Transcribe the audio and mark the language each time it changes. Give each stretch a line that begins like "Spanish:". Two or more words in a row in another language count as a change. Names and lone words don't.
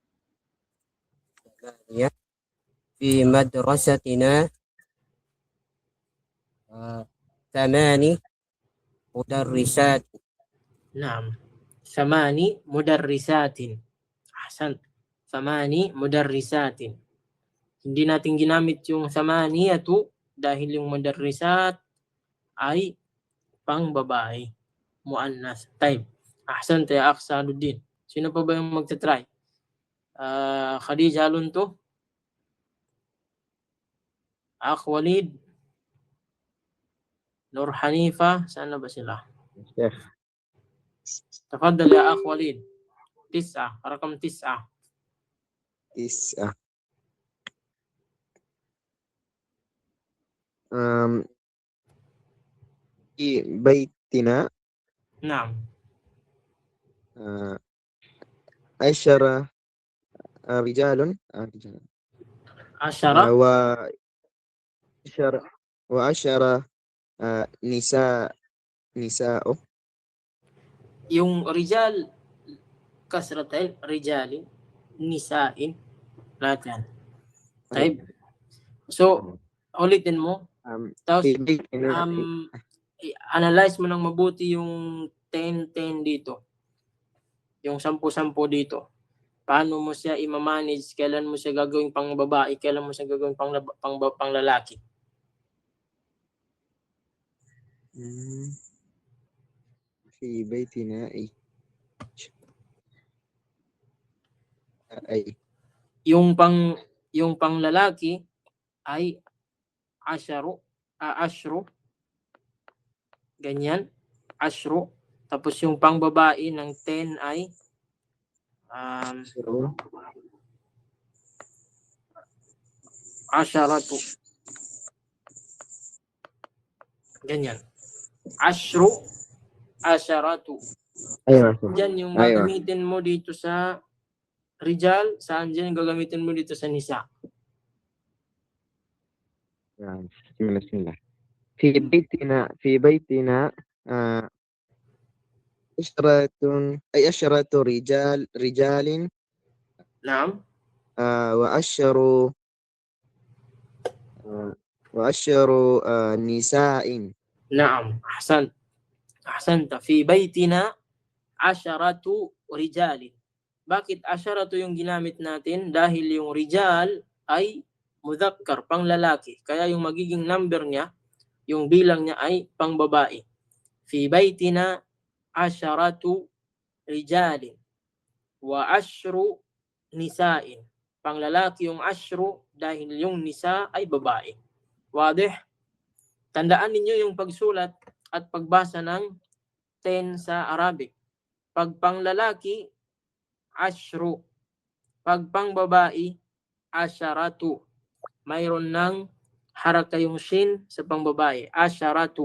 Arabic: في مدرستنا 8 مدرسات. نعم 8 مدرسات أحسنت 8 مدرسات
Filipino: hindi natin ginamit yung 8 dahil yung mudarrisat ay pang babae muannas type
Arabic: أحسن يا أخ
Filipino: Saduddin sino pa ba yung magta-try Khadija Lunto Akh Walid Nur Hanifa sana ba sila
Arabic: Sheikh. تفضل يا أخ وليد 9 رقم 9 9 في بيتنا نعم 10 رجال 10 و10 نساء
Filipino: yung
Arabic: رجال كسرتين رجال نساء
Filipino: lahat yan type so ulitin mo tapos
Arabic: في بيتنا
Filipino: analyze mo ng mabuti yung 10-10 dito yung 10-10 dito paano mo siya i-manage kailan mo siya gagawin pang babae kailan mo siya gagawin pang lalaki
Arabic: في بيتنا أي
Filipino: yung pang lalaki ay ashru ganyan ashru tapos yung pang babae ng 10 ay asharatu ganyan
Arabic: عشر عشرة أيوة
Filipino: dyan yung
Arabic: أيوة
Filipino: gagamitin mo dito sa rijal saan dyan yung gagamitin mo dito sa nisa
Arabic: بسم الله في بيتنا 10 رجال نعم وعشر نساء نعم أحسنت في بيتنا 10 رجال
Filipino: bakit 10 yung ginamit natin dahil yung rijal ay mudhakkar pang lalaki kaya yung magiging number niya yung bilang niya ay pang babae
Arabic: في بيتنا 10 رجال و 10 نساء
Filipino: pang lalaki yung 10 dahil yung nisa ay babae wadih tandaan ninyo yung pagsulat at pagbasa ng 10 sa Arabic pag pang lalaki 10 pag pang babae 10 mayroon ng haraka yung shin sa pangbabae, asharatu.